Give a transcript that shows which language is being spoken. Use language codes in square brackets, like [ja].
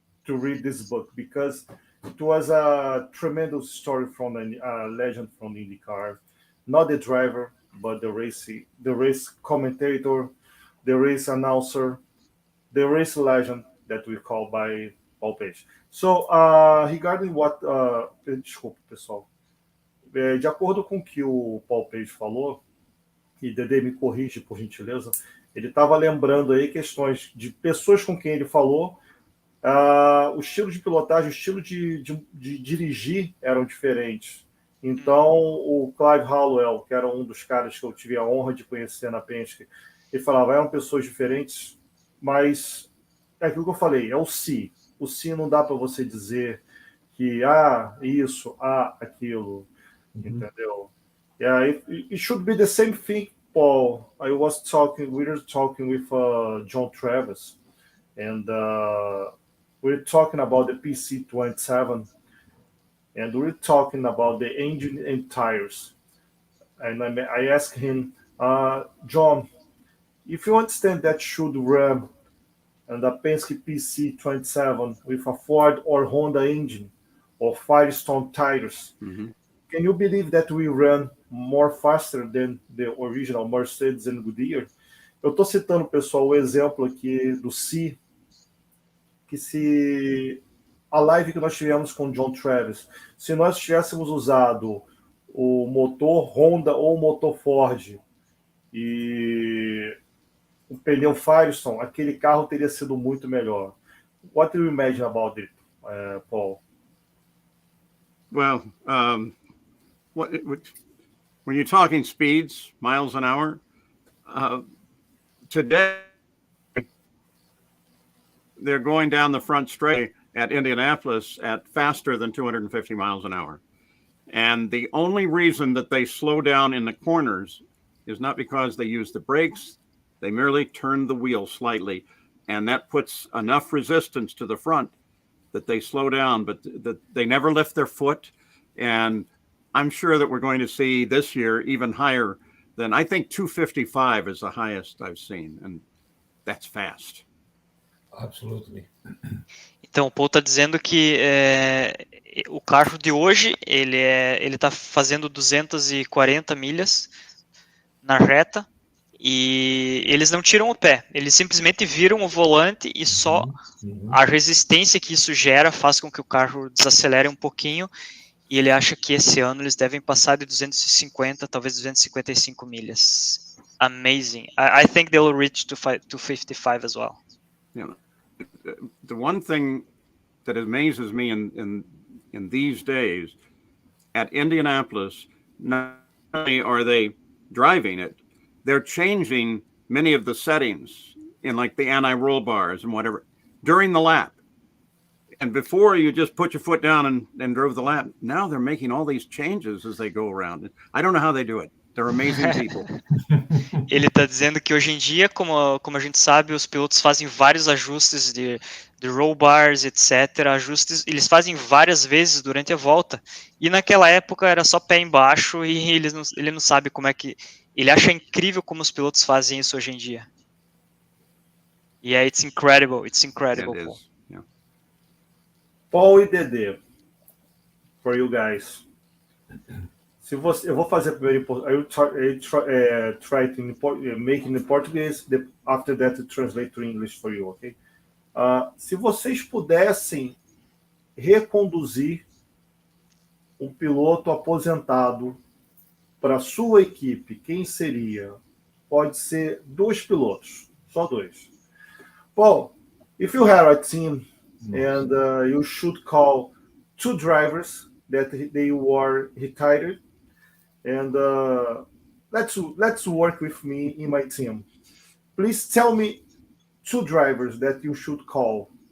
[en] To read this book because it was a tremendous story from a legend from IndyCar, not the driver, but the race commentator, the race announcer, the race legend that we call by Paul Page. So, regarding what... [pt] desculpa, pessoal. De acordo com o que o Paul Page falou, e Dedê me corrige, por gentileza, ele estava lembrando aí questões de pessoas com quem ele falou, o estilo de pilotagem, o estilo de dirigir eram diferentes. Então, o Clive Hallowell, que era um dos caras que eu tive a honra de conhecer na Penske, ele falava, eram pessoas diferentes, mas é aquilo que eu falei, é o si. O si não dá para você dizer que, isso, aquilo, entendeu? [en] Yeah, it should be the same thing, Paul. We were talking with John Travis, and we're talking about the PC27, and we're talking about the engine and tires. And I asked him, John, if you understand that should run and a Penske PC27 with a Ford or Honda engine or Firestone tires, can you believe that we run more faster than the original Mercedes and Goodyear? [pt] Eu estou citando, pessoal, o exemplo aqui do Si, que se a live que nós tivemos com o John Travis, se nós tivéssemos usado o motor Honda ou o motor Ford e o pneu Firestone, aquele carro teria sido muito melhor. [en] What do you imagine about it, Paul? Well, when you're talking speeds, miles an hour, today they're going down the front straight at Indianapolis at faster than 250 miles an hour. And the only reason that they slow down in the corners is not because they use the brakes, they merely turn the wheel slightly. And that puts enough resistance to the front that they slow down, but that they never lift their foot. And I'm sure that we're going to see this year even higher than, I think 255 is the highest I've seen. And that's fast. Absolutely. [pt] Então, o Paul está dizendo que o carro de hoje, ele está fazendo 240 milhas na reta e eles não tiram o pé, eles simplesmente viram o volante e só a resistência que isso gera faz com que o carro desacelere um pouquinho e ele acha que esse ano eles devem passar de 250, talvez 255 milhas. [en] Amazing. I think they'll reach to 55 as well. Yeah. The one thing that amazes me in these days at Indianapolis, not only are they driving it, they're changing many of the settings in like the anti-roll bars and whatever during the lap. And before you just put your foot down and drove the lap. Now they're making all these changes as they go around. I don't know how they do it. They're amazing people. [pt] Ele está dizendo que hoje em dia, como a gente sabe, os pilotos fazem vários ajustes de roll bars, etc. Ajustes, eles fazem várias vezes durante a volta. E naquela época era só pé embaixo e ele não sabe como é que... Ele acha incrível como os pilotos fazem isso hoje em dia. [en] Yeah, it's incredible. It's incredible. It is. Yeah. Paul e Dedê, for you guys. [pt] Eu vou fazer primeiro em português. [en] I try to make it in Portuguese. After that, to translate to English for you, okay? [pt] Se vocês pudessem reconduzir um piloto aposentado para a sua equipe, quem seria? Pode ser 2 pilotos, só 2. [en] Paul, if you have a team and you should call 2 drivers that they were retired, and let's work with me in my team. Please tell me 2 drivers that you should call.